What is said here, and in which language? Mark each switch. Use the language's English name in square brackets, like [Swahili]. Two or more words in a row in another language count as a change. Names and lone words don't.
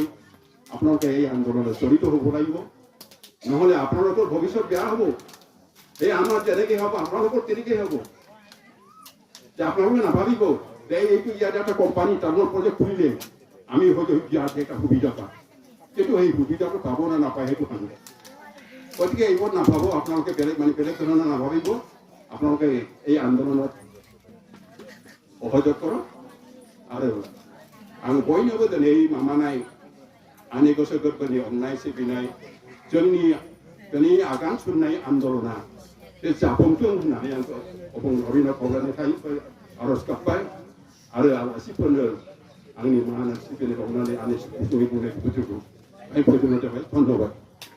[Assamese] আপোনালোকে এই আন্দোলনত জড়িত হ'ব লাগিব নহ'লে আপোনালোকৰ ভৱিষ্যত বেয়া হ'ব এই আমাৰ যেনেকৈ হ'ব আপোনালোকৰ তেনেকৈ হ'ব যে আপোনালোকে নাভাবিব যে এইটো ইয়াতে এটা কোম্পানী [English] terminal project [Assamese] খুলিলে আমি হয়তো ইয়াত এটা সুবিধা পাম কিন্তু সেই সুবিধাটো পাব নে নাপায় সেইটো জানে গতিকে এইবোৰ নাভাব আপোনালোকে বেলেগ ধৰণে নাভাবিব আপোনালোকে এই আন্দোলনত সহযোগ কৰক [Bodo] आरो आं बयनोबो दिनै मामानाय आंनि गोसो गोरबोनि अननाय सिबिनाय जोंनि दिनै आगान सुरनाय आन्दलना बे जाफुंथों होननानै आं अबंलावरिनो खावलायनाय आर'ज गाबबाय आरो आलासिफोरनो आंनि मा होनो सिबिनाय बावनानै आंनि सुबुंनि बुंनाय बुजुर्ग फोजोबनाय जाबाय धन्यबाद